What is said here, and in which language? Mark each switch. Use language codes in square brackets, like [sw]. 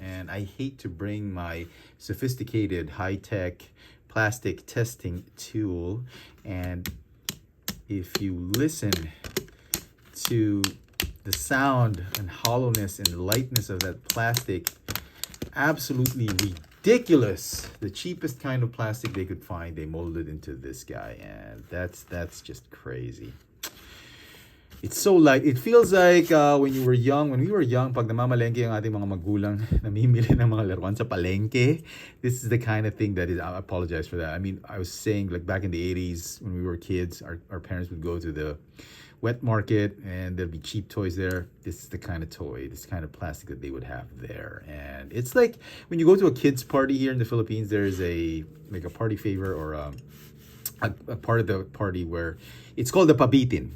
[en] And I hate to bring my sophisticated high-tech plastic testing tool, and if you listen to the sound and hollowness and lightness of that plastic, absolutely ridiculous. The cheapest kind of plastic they could find, they molded into this guy, and that's just crazy. It's so light. It feels like when we were young, [tl] pag namamalengke ang ating mga magulang, namimili ng mga laruan sa palengke. [en] This is the kind of thing that is, I apologize for that. I mean, I was saying, like back in the 80s when we were kids, our parents would go to the wet market and there'd be cheap toys there. This is the kind of toy, this kind of plastic that they would have there. And it's like when you go to a kids party here in the Philippines, there's a party favor or a part of the party where it's called the pabitin.